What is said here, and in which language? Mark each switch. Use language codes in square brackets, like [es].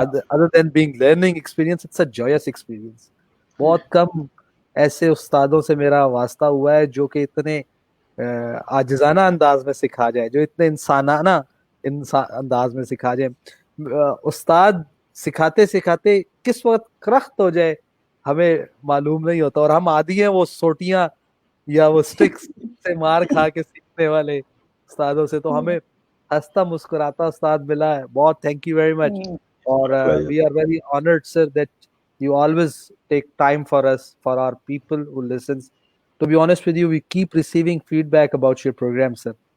[en] Other than being learning experience, it's a joyous experience. [hi] बहुत कम ऐसे उस्तादों से मेरा वास्ता हुआ है जो कि इतने आजिजाना अंदाज में सिखा जाए, जो इतने इंसानाना अंदाज में सिखा जाए. उस्ताद सिखाते सिखाते किस वक्त करख्त हो जाए हमें मालूम नहीं होता, और हम आदी हैं वो सोटियां या वो स्टिक्स से मार खा के सीखने वाले उस्तादों से. तो हमें हंसता मुस्कुराता उस्ताद मिला है. [en] बहुत thank you very much, और we are very honoured sir that you always take time for us, for our people who listens. To be honest with you, we keep receiving feedback about your program, sir.